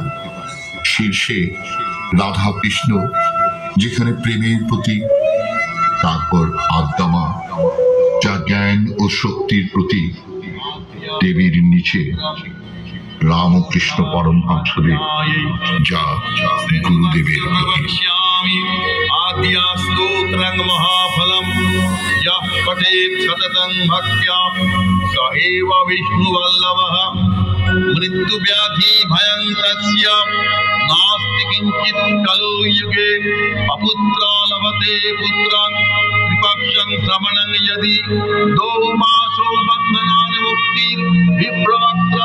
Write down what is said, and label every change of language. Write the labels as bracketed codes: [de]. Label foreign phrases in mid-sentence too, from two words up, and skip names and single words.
[bn] শীর্ষে রাধা কৃষ্ণ, যেখানে প্রেমের প্রতীক। তারপর আদ্যামা, যা জ্ঞান ও শক্তির প্রতীক। দেবীর নিচে রামকৃষ্ণ পরমহংসদেব, যা গুরুদেবের প্রতীক। [sa] आद्यास्तोत्रं महाफलं यः पठेत् सततं भक्त्या स एव विष्णुवल्लभः मृत्युव्याधि भयं तस्य नास्ति किञ्चित् कलौ युगे अपुत्रा लभते पुत्रान् कृपा अवश्यं श्रवणं यदि 2 मासो बन्धनान् मुक्तिर् विप्रवक्